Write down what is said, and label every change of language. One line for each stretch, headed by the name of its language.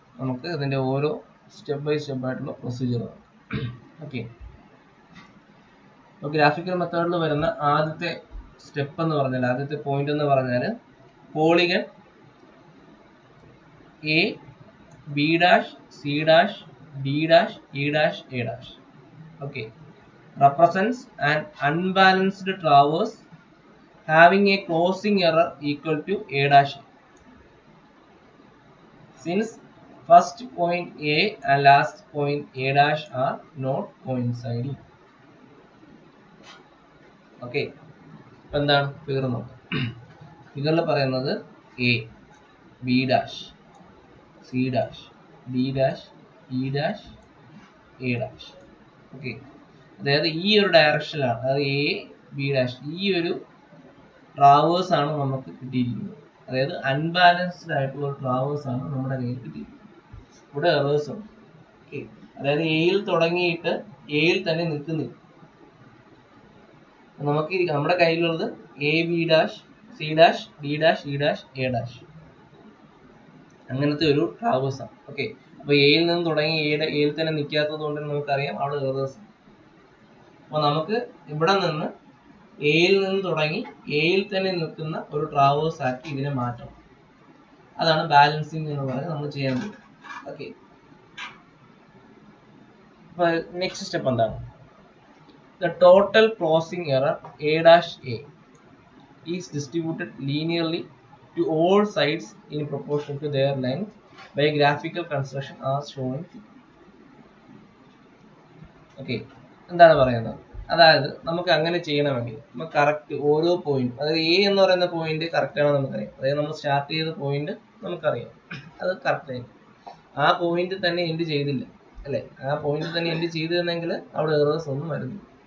Malayalam: നമുക്ക് ഇതിൻ്റെ ഓരോ സ്റ്റെപ്പ് ബൈ സ്റ്റെപ്പ് ആയിട്ടുള്ള പ്രൊസീജിയറാണ്. ഓക്കെ, അപ്പോൾ ഗ്രാഫിക്കൽ മെത്തേഡിൽ വരുന്ന ആദ്യത്തെ സ്റ്റെപ്പ് എന്ന് പറഞ്ഞാൽ ആദ്യത്തെ പോയിന്റ് എന്ന് പറഞ്ഞാൽ polygon A B dash C dash D dash E dash A dash okay
English: represents an unbalanced traverse having a closing error equal to a dash. Since first point A and last point A dash are not coinciding.
Malayalam: Okay, എന്താണ് figure നോക്കാം. ഫിഗറിൽ പറയുന്നത് A B dash C dash D dash E dash A dash. Okay, അതായത് ഈ ഒരു ഡയറക്ഷനിലാണ്, അതായത് A B dash ഈ ഒരു ട്രാവേഴ്സ് ആണ് നമുക്ക് കിട്ടിയിരിക്കുന്നത് അതായത് അൺബാലൻസ്ഡ് ആയിട്ടുള്ള ട്രാവേഴ്സ് ആണ് നമ്മുടെ കയ്യിൽ കിട്ടിയത്. ഇവിടെ എറേഴ്സ് ഉണ്ട്. ഓക്കെ, അതായത് എയിൽ തുടങ്ങിയിട്ട് എയിൽ തന്നെ നിൽക്കുന്നില്ല. നമുക്ക് നമ്മുടെ കയ്യിലുള്ളത് A B dash C dash D dash E dash A dash അങ്ങനത്തെ ഒരു ട്രാവേഴ്സ് ആണ്. ഓക്കെ, അപ്പൊ എയിൽ നിന്ന് തുടങ്ങി എയിൽ തന്നെ നിൽക്കാത്തത് കൊണ്ട് നമുക്കറിയാം അവിടെ എറേഴ്സ്. അപ്പൊ നമുക്ക് ഇവിടെ നിന്ന് എയിൽ നിന്ന് തുടങ്ങി എയിൽ തന്നെ നിൽക്കുന്ന ഒരു ട്രാവേഴ്സ് ആക്കി ഇതിനെ മാറ്റണം. അതാണ് ബാലൻസിങ് എന്ന് പറയുന്നത് നമ്മൾ ചെയ്യേണ്ടത്. ഓക്കെ, അപ്പൊ നെക്സ്റ്റ് സ്റ്റെപ്പ് എന്താണ്?
English: The total closing error A dash A is distributed linearly to all sides in proportion to their length by graphical construction as shown in figure.
Malayalam: Okay, എന്താണ് പറയുന്നത്? അതായത് നമുക്ക് അങ്ങനെ ചെയ്യണമെങ്കിൽ നമുക്ക് കറക്റ്റ് ഓരോ പോയിന്റ്, അതായത് എ എന്ന് പറയുന്ന പോയിന്റ് കറക്റ്റ് ആണെന്ന് നമുക്കറിയാം. അതായത് നമ്മൾ സ്റ്റാർട്ട് ചെയ്ത പോയിന്റ് നമുക്കറിയാം, അത് കറക്റ്റ് ആയിരിക്കും. ആ പോയിന്റ് തന്നെ എൻഡ് ചെയ്തില്ല അല്ലെ, ആ പോയിന്റ് തന്നെ എൻഡ് ചെയ്തിരുന്നെങ്കിൽ അവിടെ എറേഴ്സ് ഒന്നും വരുന്നില്ല.